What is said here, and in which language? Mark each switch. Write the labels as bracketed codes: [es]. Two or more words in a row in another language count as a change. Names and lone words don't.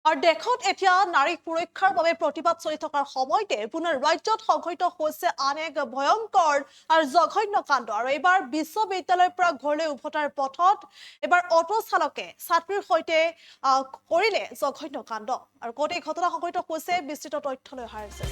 [as] আর দেশত এতিয়া নারী সুরক্ষার বাবে প্রতিবাদ চলি থকাৰ সময়তে পুনৰ ৰাজ্যত সংঘটিত হৈছে আন এক ভয়ংকৰ আৰু জঘন্য কাণ্ড। আৰু এইবাৰ বিশ্ববিদ্যালয়ৰ পৰা ঘৰলৈ উভতাৰ পথত এবাৰ অটো চালকে ছাত্ৰীৰ সৈতে কৰিলে জঘন্য কাণ্ড। আৰু ক'ত এই ঘটনা সংঘটিত হৈছে বিস্তৃত তথ্যলৈ অহাৰ চেষ্টা।